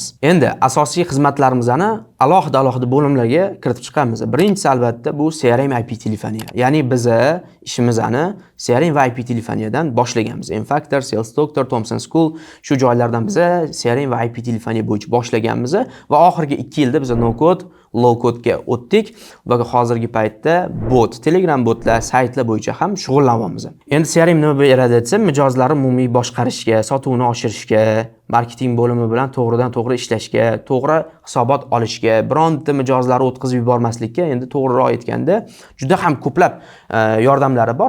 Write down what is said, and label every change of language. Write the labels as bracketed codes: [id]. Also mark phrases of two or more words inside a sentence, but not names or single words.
[uz] Endi asosiy xizmatlarimizni alohida bo'limlarga kiritib chiqamiz. Birinchisi albatta bu CRM IP telefoniya. Ya'ni biz ishimizni CRM va IP telefoniyadan boshlaganmiz. Infactor, Sales Doctor, Thomson School shu joylardan biz CRM va IP telefoniya bo'yicha boshlaganmiz va oxirgi 2 yilda biz [en] no code, low code [uz] ga o'tdik va hozirgi paytda bot, Telegram botlar, saytlar bo'yicha ham shug'ullanyapmiz. Endi CRM nima beradi desa, mijozlarni umumiy boshqarishga, sotuvni oshirishga, marketing bo'limi bilan to'g'ridan-to'g'ri ishlashga, to'g'ri hisobot olishga, bironta mijozlarni o'tkazib yubormaslikka, endi to'g'riroq aytganda, juda ham ko'plab yordamlari bor.